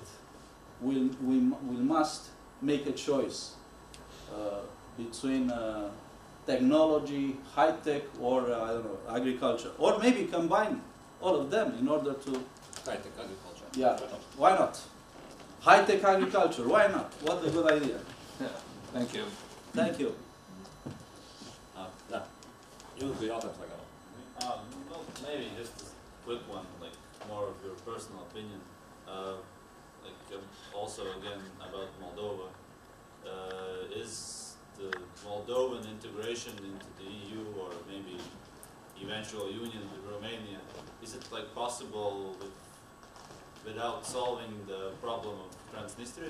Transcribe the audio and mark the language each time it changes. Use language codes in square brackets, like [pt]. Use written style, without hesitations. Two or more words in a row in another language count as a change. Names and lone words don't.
[en] We must make a choice between technology, high tech, or I don't know, agriculture, or maybe combine all of them in order to. High-tech agriculture. Yeah, why not? High tech agriculture, why not? What a good idea. Thank you. Thank you. Yeah. [lv] Jums bija jautājums tagad. [en] Well, maybe just a quick one, like more of your personal opinion. Also again about Moldova. Is the Moldovan integration into the EU or maybe eventual union with Romania, is it like possible without solving the problem of Transnistria?